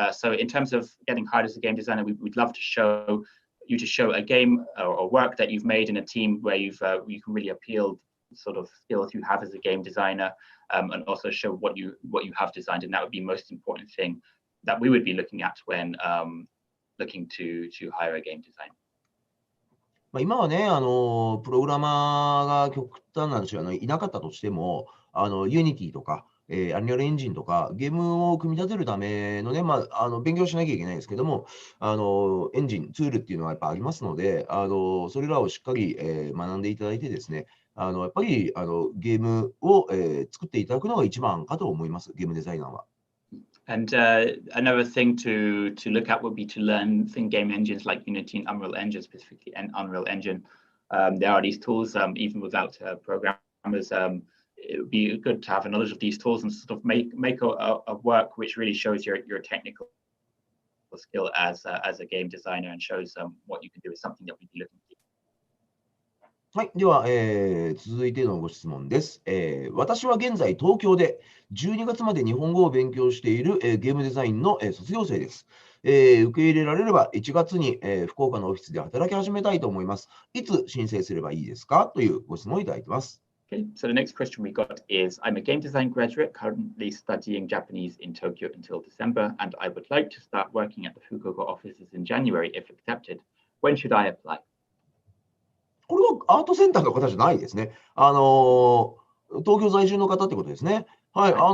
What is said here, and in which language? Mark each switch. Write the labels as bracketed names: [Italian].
[English] So in terms of getting hired as a game designer, we'd love to show a game or work that you've made in a team where you can really appeal sort of skills you have as a game designer, and also show what you have designed, and that would be most important thing that we would be looking at when looking to hire a game designer. [Japanese] 今はね、プログラマーが極端な話いなかったとしても、ユニティとか、アニュアルエンジンとか、ゲームを組み立てるためのね、勉強しなきゃいけないですけども、エンジン、ツールっていうのはやっぱありますので、それらをしっかり、学んでいただいてですね、やっぱり、ゲームを、作っていただくのが一番かと思います、ゲームデザイナーは。 [English] And another thing to look at would be to learn game engines like Unity and Unreal Engine, specifically and Unreal Engine. There are these tools, even without programmers. It would be good to have a knowledge of these tools and sort of make a work which really shows your technical skill as a game designer and shows what you can do is something that we'd be looking for. [Japanese] はい。では、続いてのご質問です。私は現在東京で12月まで日本語を勉強している、ゲームデザインの、卒業生です。受け入れられれば1月に、福岡のオフィスで働き始めたいと思います。いつ申請すればいいですかというご質問をいただいています。 [English] Okay, so the next question we got is, I'm a game design graduate currently studying Japanese in Tokyo until December, and I would like to start working at the Fukuoka offices in January if accepted. When should I apply? [Japanese] これはアートセンターの方じゃないですね。東京在住の方ってことですね。はい。